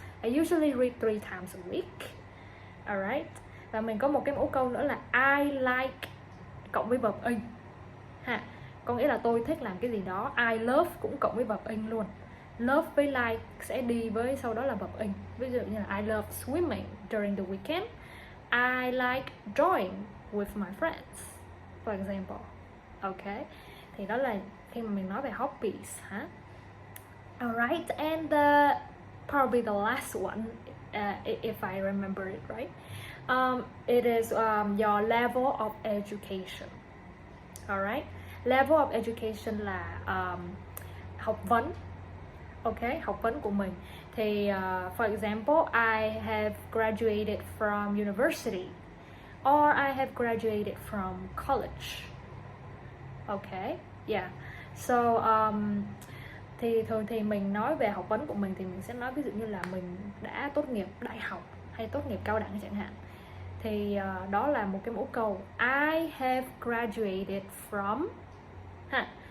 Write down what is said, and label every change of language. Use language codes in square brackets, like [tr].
[en] I usually read 3 times a week. Alright. [vi] Và mình có một cái mẫu câu nữa là [en] I like [vi] cộng với verb in ha. có nghĩa là tôi thích làm cái gì đó. [en] I love [vi] cũng cộng với verb in luôn. Love với like sẽ đi với sau đó là verb in. Ví dụ như là [en] I love swimming during the weekend. I like drawing with my friends, for example. [vi] Ok, thì đó là khi mà mình nói về hobbies hả? [en] Alright, and probably the last one, if I remember it right, it is your level of education. Alright, level of education [vi] là học vấn. Ok, học vấn của mình. Thì [en] for example, I have graduated from university, or I have graduated from college. Ok, yeah. [vi] So thì thường thì mình nói về học vấn của mình thì mình sẽ nói ví dụ như là mình đã tốt nghiệp đại học hay tốt nghiệp cao đẳng chẳng hạn. Thì đó là một cái mẫu câu [en] I have graduated from [vi] ha.